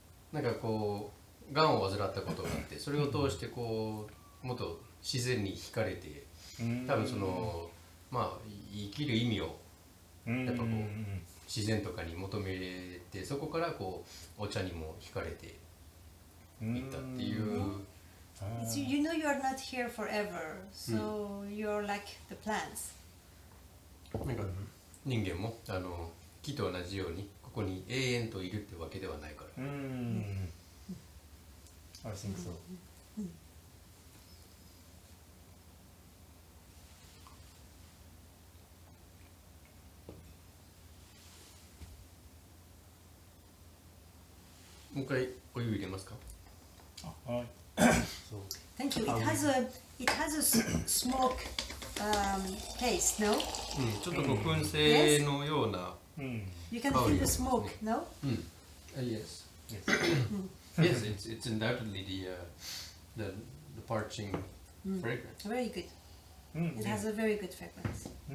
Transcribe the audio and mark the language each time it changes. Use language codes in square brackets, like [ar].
[ja] なんかこうがんを患ったことがあって、それを通してこうもっと自然に惹かれて、多分その生きる意味をやっぱこう自然とかに求めて、そこからこうお茶にも惹かれていったっていう。 [en] You are not here forever, so you're like the plants. [ja] なんか人間も木と同じようにここに永遠といるってわけではないから。 [en] I think so. [ja] もう一回お湯入れますか？はい。 [en] Thank you. It has a smoke taste, no? [ja] ちょっとこう燻製のような。 [en] You can feel the smoke, no? Yes. Yes, it's undoubtedly the parching fragrance. Very good. It has a very good fragrance.